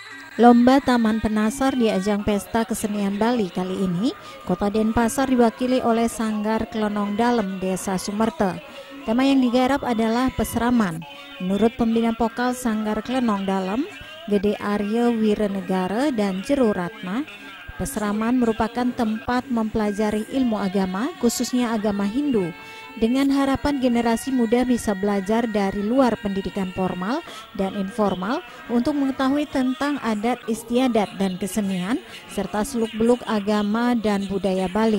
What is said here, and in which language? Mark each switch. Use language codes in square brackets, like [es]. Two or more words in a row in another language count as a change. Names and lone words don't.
[id] Lomba Taman Penasar di ajang Pesta Kesenian Bali kali ini, Kota Denpasar diwakili oleh Sanggar Klenong Dalem Desa Sumerte. Tema yang digarap adalah peseraman. Menurut pembina vokal Sanggar Klenong Dalem, Gede Arya Wirenegara dan Jero Ratna, peseraman merupakan tempat mempelajari ilmu agama, khususnya agama Hindu, dengan harapan generasi muda bisa belajar dari luar pendidikan formal dan informal untuk mengetahui tentang adat istiadat dan kesenian, serta seluk-beluk agama dan budaya Bali.